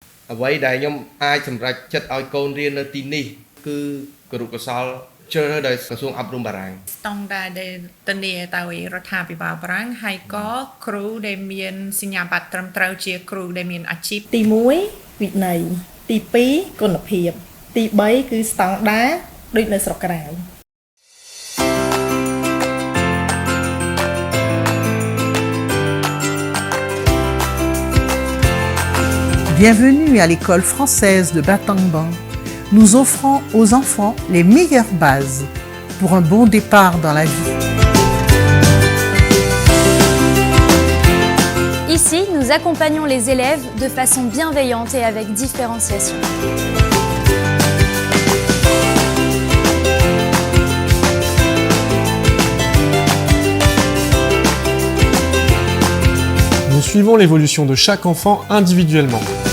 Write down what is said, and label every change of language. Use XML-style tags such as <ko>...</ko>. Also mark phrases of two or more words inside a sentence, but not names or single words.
<km>អ្វីដែលខ្ញុំអាចសម្រេចចិត្តឲ្យកូនរៀននៅទីនេះគឺគរុកោសលជ្រើសរើសដោយក្រសួងអប់រំបារាំង ស្តង់ដារដែលធានាដោយរដ្ឋាភិបាលបារាំងហើយក៏គ្រូដែលមានសញ្ញាបត្រត្រឹមត្រូវជាគ្រូដែលមានអាជីព ទី1វិន័យទី2គុណភាពទី3គឺស្តង់ដារដូចនៅស្រុកក្រៅ</km> <fr>Bienvenue à l'école française de Battambang. Nous offrons aux enfants les meilleures bases pour un bon départ dans la vie. Ici, nous accompagnons les élèves de façon bienveillante et avec différenciation. Nous suivons l'évolution de chaque enfant individuellement.</fr>